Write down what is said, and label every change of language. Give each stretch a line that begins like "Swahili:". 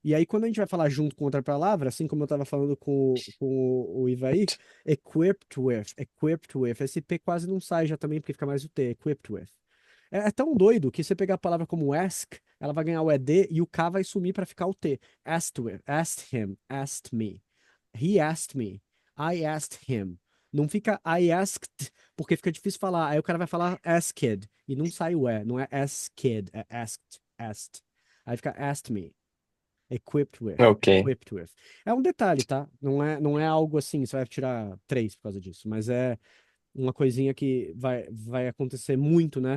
Portuguese: E aí, quando a gente vai falar junto com outra palavra, assim como eu estava falando com o Ivaí,
English: equipped with.
Portuguese: Esse P quase não sai já também, porque fica mais o T,
English: equipped with.
Portuguese: É tão doido que você pegar a palavra como ask, ela vai ganhar o ED e o K vai sumir para ficar o T.
English: Asked with, asked him, asked me. He asked me. I asked him.
Portuguese: Não fica
English: I asked,
Portuguese: porque fica difícil falar. Aí o cara vai falar asked e não sai o E. Não é asked, é asked. Aí fica
English: asked me. Equipped with. Ok. Equipped with.
Portuguese: É um detalhe, tá? Não é algo assim, você vai tirar 3 por causa disso, mas é uma coisinha que vai acontecer muito, né?